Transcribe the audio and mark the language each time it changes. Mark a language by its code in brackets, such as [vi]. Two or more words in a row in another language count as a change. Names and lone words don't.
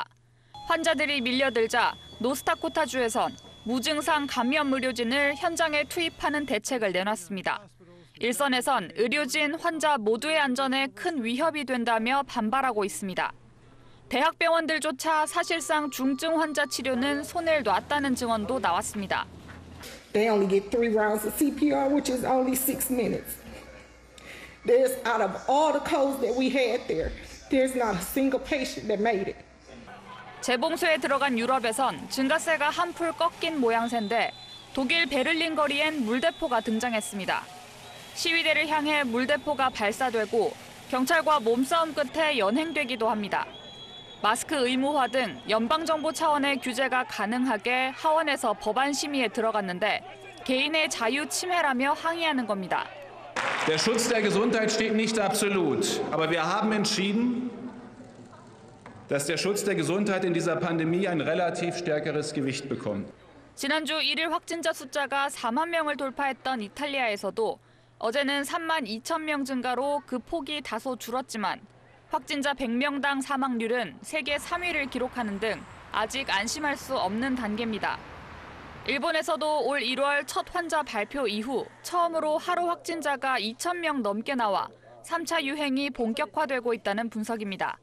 [ko] 환자들이 밀려들자 노스다코타주에선 무증상 감염 의료진을 현장에 투입하는 대책을 내놨습니다. 일선에선 의료진, 환자 모두의 안전에 큰 위협이 된다며 반발하고 있습니다. 대학병원들조차 사실상 중증 환자 치료는 손을 놨다는 증언도 나왔습니다. [en] They only get 3 rounds of CPR, which is only 6 minutes. There's out of all the codes that we had there, there's not a single patient that made it. [ko] 재봉쇄에 들어간 유럽에선 증가세가 한풀 꺾인 모양새인데 독일 베를린 거리엔 물대포가 등장했습니다. 시위대를 향해 물대포가 발사되고 경찰과 몸싸움 끝에 연행되기도 합니다. 마스크 의무화 등 연방정부 차원의 규제가 가능하게 하원에서 법안 심의에 들어갔는데 개인의 자유 침해라며 항의하는 겁니다. [de] Der Schutz der Gesundheit steht nicht absolut, aber wir haben entschieden, dass der Schutz der Gesundheit in dieser Pandemie ein relativ stärkeres Gewicht bekommt. [ko] 지난주 1일 확진자 숫자가 4만 명을 돌파했던 이탈리아에서도 어제는 3만 2천 명 증가로 그 폭이 다소 줄었지만 확진자 100명당 사망률은 세계 3위를 기록하는 등 아직 안심할 수 없는 단계입니다. 일본에서도 올 1월 첫 환자 발표 이후 처음으로 하루 확진자가 2천 명 넘게 나와 3차 유행이 본격화되고 있다는 분석입니다.